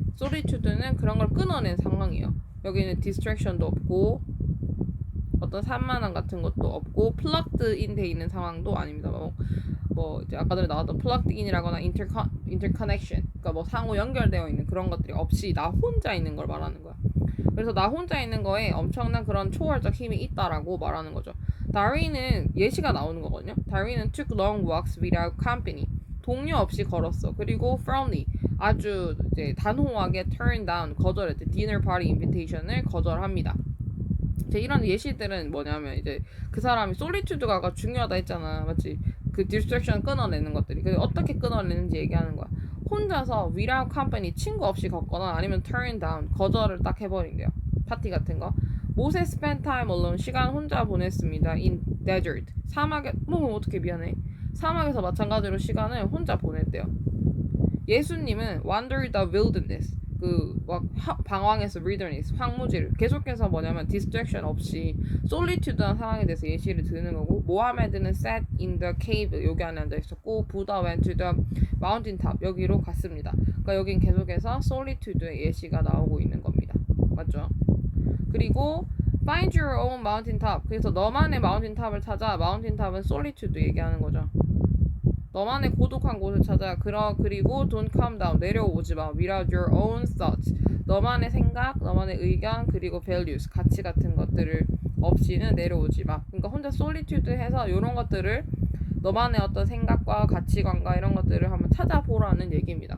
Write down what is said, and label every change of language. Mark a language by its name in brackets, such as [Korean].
[Korean] 솔리튜드는 그런 걸 끊어낸 상황이에요. 여기는 디스트랙션도 없고 어떤 산만함 같은 것도 없고 플럭드인 돼 있는 상황도 아닙니다. 뭐 이제 아까 전에 나왔던 플럭드인이라거나 인터커넥션, 그러니까 뭐 상호 연결되어 있는 그런 것들이 없이 나 혼자 있는 걸 말하는 거야. 그래서 나 혼자 있는 거에 엄청난 그런 초월적 힘이 있다라고 말하는 거죠. 다윈은 예시가 나오는 거거든요. [English] 다윈은 took long walks without company. [Korean] 동료 없이 걸었어. 그리고 firmly 아주 이제 단호하게 [English] turn down [Korean] 거절했대. [English] dinner party invitation [Korean] 을 거절합니다. 이제 이런 예시들은 뭐냐면 이제 그 사람이 솔리튜드가 중요하다 했잖아. 맞지? 그 디스트랙션 끊어내는 것들이. 그래서 어떻게 끊어내는지 얘기하는 거야. 혼자서 [English] without company [Korean] 친구 없이 걷거나 아니면 [English] turn down [Korean] 거절을 딱 해버린대요. 파티 같은 거. 모세 [English] spent time alone [Korean] 시간 혼자 보냈습니다. [English] in desert [Korean] 사막에 뭐 어떻게 미안해. 사막에서 마찬가지로 시간을 혼자 보냈대요. 예수님은 [English] wander the wilderness [Korean] 그 방황에서 wilderness 황무지를 계속해서 뭐냐면 distraction 없이 solitude한 상황에 대해서 예시를 드는 거고 모하메드는 [English] sat in the cave [Korean] 여기 안에 앉아 있었고 부다 [English] went to the mountain top [Korean] 여기로 갔습니다. 그러니까 여긴 계속해서 solitude의 예시가 나오고 있는 겁니다. 맞죠? 그리고 [English] find your own mountain top [Korean] 그래서 너만의 mountain top을 찾아 mountain top은 solitude 얘기하는 거죠. 너만의 고독한 곳을 찾아 그리고 [English] don't calm down [Korean] 내려오지 마 [English] without your own thoughts [Korean] 너만의 생각, 너만의 의견 그리고 values 가치 같은 것들을 없이는 내려오지 마. 그러니까 혼자 solitude 해서 이런 것들을 너만의 어떤 생각과 가치관과 이런 것들을 한번 찾아보라는 얘기입니다.